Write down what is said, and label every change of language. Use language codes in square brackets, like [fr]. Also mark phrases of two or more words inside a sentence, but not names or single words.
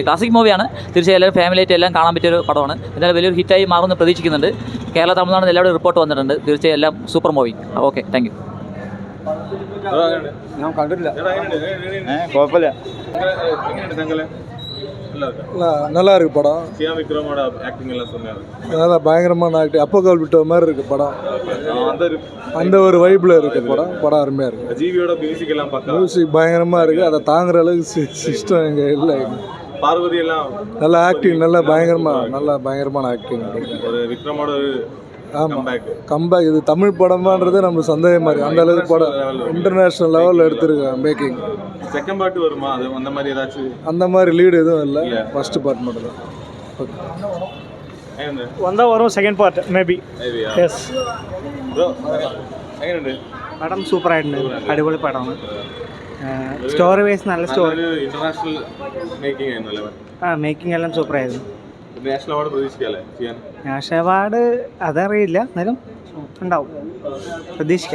[en] classic movieയാണ്. [ml] തീർച്ചയായും എല്ലാവരും ഫാമിലിയായിട്ട് എല്ലാം കാണാൻ പറ്റിയൊരു പടമാണ്. എന്നാലും വലിയൊരു ഹിറ്റായി മാറുമെന്ന് പ്രതീക്ഷിക്കുന്നുണ്ട്. കേരള തമിഴ്നാട് എല്ലാവരും റിപ്പോർട്ട് വന്നിട്ടുണ്ട്. തീർച്ചയായും എല്ലാം [en] super movie. okay, thank you. [ml] ഞാൻ കണ്ടിട്ടില്ല. ചേട്ടാ എങ്ങനെയുണ്ട്? കുഴപ്പമില്ല. എങ്ങനെയുണ്ട്? [ta] நல்லா இருக்கு படம். சியா விக்ரமோட ஆக்டிங் எல்லாம் சொன்னாரு. அதான் பயங்கரமான ஆக்டிங். அப்போக்கால் விட்ட மாதிரி இருக்கு படம். அந்த ஒரு வைப்பில் இருக்கு படம். படம் அருமையாக இருக்கு. ஜிவியோட மியூசிக் எல்லாம் பார்த்தா மியூசிக் பயங்கரமாக இருக்கு. அதை தாங்குற அளவுக்கு சிஸ்டம் இங்கே இல்லை. பார்வதி எல்லாம் நல்லா ஆக்டிங், நல்லா பயங்கரமான ஆக்டிங். ஒரு விக்ரமோட ஆமாம், கம்பேக். இது தமிழ் படமான்றது நம்ம சந்தேகமாக இருக்குது. அந்த அளவுக்கு படம் [en] international levelில் [ta] எடுத்துருக்காங்க மேக்கிங். [en] second part [ta] வருமா? அது அந்த மாதிரி ஏதாச்சும் அந்த மாதிரி லீடு எதுவும் இல்லை. [en] first part [ta] மட்டும் தான். வந்தால் வரும் [en] second part maybe. yes [ml] ബ്രോ എങ്ങനെയുണ്ട്? പടം സൂപ്പറായിട്ടുണ്ട്. അടിപൊളി പടമാണ്. [en] story wise [ml] നല്ല സ്റ്റോറി. [en] international making [ml] ആയിരുന്നല്ലേ? മേക്കിംഗ് എല്ലാം സൂപ്പറായിരുന്നു. [en] national award [ml] പ്രതീക്ഷിക്കാല്ലേ ചെയ്യാൻ? [en] national award [ml] അതറിയില്ല, എന്നാലും ഉണ്ടാവും, പ്രതീക്ഷിക്കാം.